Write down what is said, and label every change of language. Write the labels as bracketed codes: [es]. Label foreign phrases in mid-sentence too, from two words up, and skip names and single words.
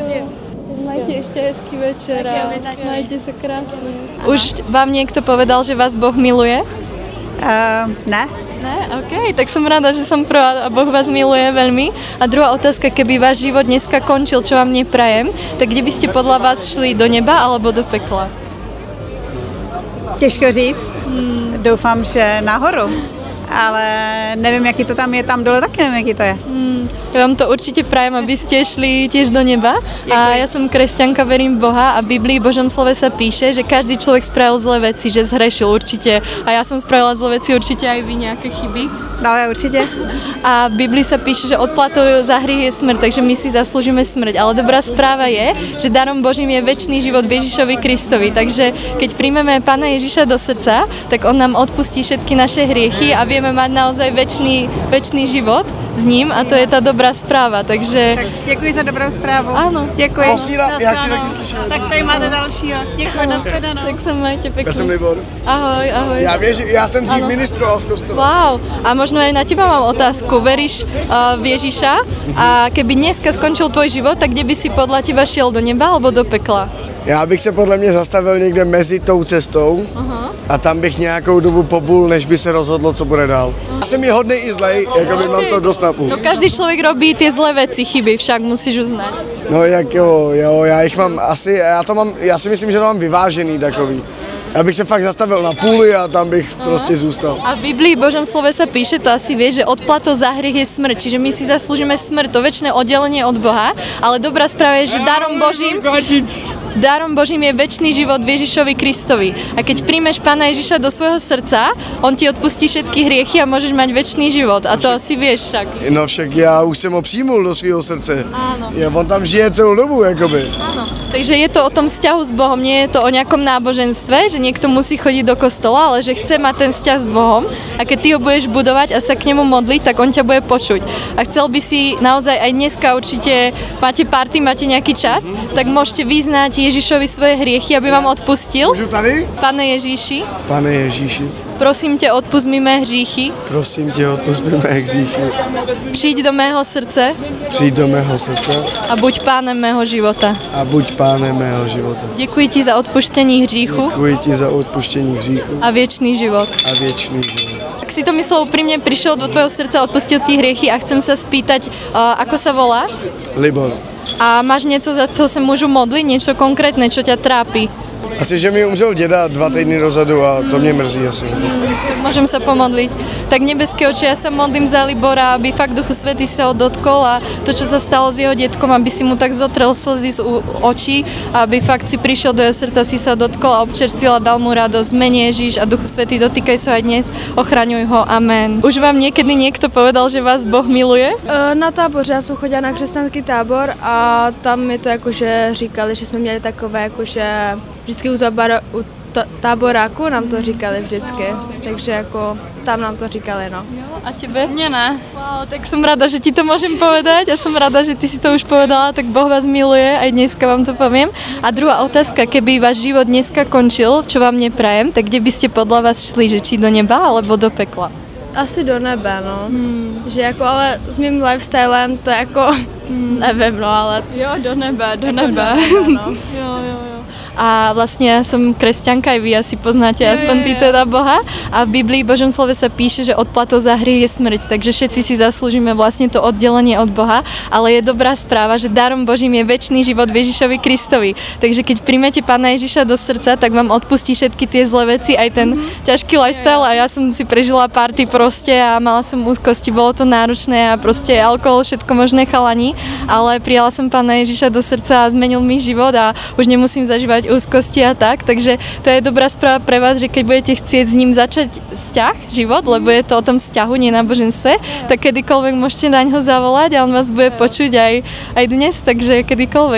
[sk] Majte ešte hezký večer a majte sa krásne. Už vám niekto povedal, že vás Boh miluje? [cs] Ne. Ne? [sk] OK, tak som rada, že som prvá a Boh vás miluje veľmi. A druhá otázka, keby váš život dneska končil, čo vám neprajem, tak kde by ste podľa vás šli, do neba alebo do pekla? [cs] Těžko říct. Doufám, že nahoru. Ale nevím, jaký to tam je, tam dole taky nevím, jaký to je. [sk] Ja vám to určite prajem, aby ste šli tiež do neba. A ja som kresťanka, verím v Boha a v Biblii, v Božom slove sa píše, že každý človek spravil zlé veci, že zhrešil určite. A ja som spravila zlé veci, určite aj vy nejaké chyby. [cs] No, určitě. [sk] A v Biblii sa píše, že odplatou za hriech je smrť, takže my si zaslúžime smrť. Ale dobrá správa je, že darom Božím je večný život v Ježišovi Kristovi. Takže keď príjmeme Pána Ježiša do srdca, tak on nám odpustí všetky naše hriechy a vieme mať naozaj večný život s ním a to je tá dobrá správa. Takže... [cs] Tak děkuji za dobrou zprávu. Ano. Děkuji. Posílám, já chci taky slyšet. Tak tady máte dalšího. Děkuji, nashledanou. [sk] Tak sa majte pekne. [cs] Já jsem Libor. Ahoj, ahoj. Já jsem dřív ministroval v kostele. [sk] Wow, a možno aj na teba mám otázku. Veríš v Ježiša a keby dneska skončil tvoj život, tak kde by si podľa teba šiel, do neba alebo do pekla? [cs] Já bych se podle mě zastavil někde mezi tou cestou a tam bych nějakou dobu pobul, než by se rozhodlo, co bude dál. Já jsem i hodnej i zlej, jako by mám to dost napůl. [sk] No každý človek robí tie zlé veci, chyby, však musíš uznať. [cs] No jak jo, já jich mám asi, já si myslím, že to mám vyvážený takový. Já bych se fakt zastavil na půli a tam bych prostě zůstal. [sk] A v Biblii, v Božom slove sa píše, to asi vieš, že odplatou za hriech je smrť. Čiže my si zaslúžime smrť, to večné oddelenie od Boha, ale dobrá správa je, že darom Božím je večný život v Ježišovi Kristovi. A keď príjmeš Pána Ježiša do svojho srdca, on ti odpustí všetky hriechy a môžeš mať večný život. A to asi vieš však. [cs] No však já už jsem ho přijmul do svého srdce. [sk] Áno. [cs] On tam žije celou dobu, jakoby. [sk] Áno. Takže je to o tom vzťahu s Bohom, nie je to o nejakom náboženstve, že niekto musí chodiť do kostola, ale že chce mať ten vzťah s Bohom a keď ty ho budeš budovať a sa k nemu modliť, tak on ťa bude počuť. A chcel by si naozaj aj dneska určite, máte party, máte nejaký čas, tak môžete vyznať Ježišovi svoje hriechy, aby vám odpustil. [cs] Můžu tady? Pane Ježíši, Pane Ježíši, prosím tě, odpust mi mé hříchy, prosím tě, odpusť mi mé hříchy, přijď do mého srdce přijď do mého srdce a buď pánem mého života. a buď pánem mého života. Děkuji ti za odpuštění hříchu Děkuji ti za odpuštění hříchu a věčný život. a věčný život. [sk] Ak si to myslel úprimne, prišiel do tvojho srdca, odpustil ti hriechy a chcem sa spýtať, ako sa voláš? Libor. A máš niečo, za co sa môžu modliť? Niečo konkrétne, čo ťa trápi? [cs] Asi, že mi umřel děda 2 týdny dozadu a to mě mrzí asi. [sk] Tak môžem sa pomodliť. Tak nebeský oče, ja sa modlím za Libora, aby fakt Duchu Svätý sa ho dotkol a to, čo sa stalo s jeho detkom, aby si mu tak zotrel slzy z očí a aby fakt si prišiel do jeho srdca, si sa dotkol a občerstvil a dal mu radosť. Mene Ježiš a Duchu Svätý, dotýkaj sa aj dnes, ochraňuj ho, amen. Už vám niekedy niekto povedal, že vás Boh miluje? [cs] Na táboře, já jsem chodila na křesťanský tábor a tam mi to jakože říkali, že jsme měli takové jakože vždycky u táboráku nám to říkali vždycky, takže jako tam nám to říkali, no. A tebe? Mne ne. [sk] Wow, tak som rada, že ti to môžem povedať a som rada, že ty si to už povedala, tak Boh vás miluje, aj dneska vám to poviem. A druhá otázka, keby váš život dneska končil, čo vám neprajem, tak kde by ste podľa vás šli, že či do neba alebo do pekla? [cs] Asi do nebe, no. Že jako, ale s mým lifestylem to jako, nevím, no, ale... Jo, do nebe, do nebe. No. Jo. [sk] A vlastne ja som kresťanka, aj vy asi poznáte aspoň ty teda Boha. A v Biblii, Božom slove sa píše, že odplatou za hriech je smrť, takže všetci si zaslúžime vlastne to oddelenie od Boha, ale je dobrá správa, že darom Božím je večný život v Ježišovi Kristovi. Takže keď príjmete Pána Ježiša do srdca, tak vám odpustí všetky tie zlé veci, aj ten ťažký lifestyle a ja som si prežila party proste a mala som úzkosti, bolo to náročné a proste alkohol, všetko možné chalani, ale prijala som Pána Ježiša do srdca a zmenil mi život a už nemusím zažívať úzkosti a tak, takže to je dobrá správa pre vás, že keď budete chcieť s ním začať vzťah, život, lebo je to o tom vzťahu, nie náboženstve, tak kedykoľvek môžete na ňo zavolať a on vás bude počuť aj dnes, takže kedykoľvek.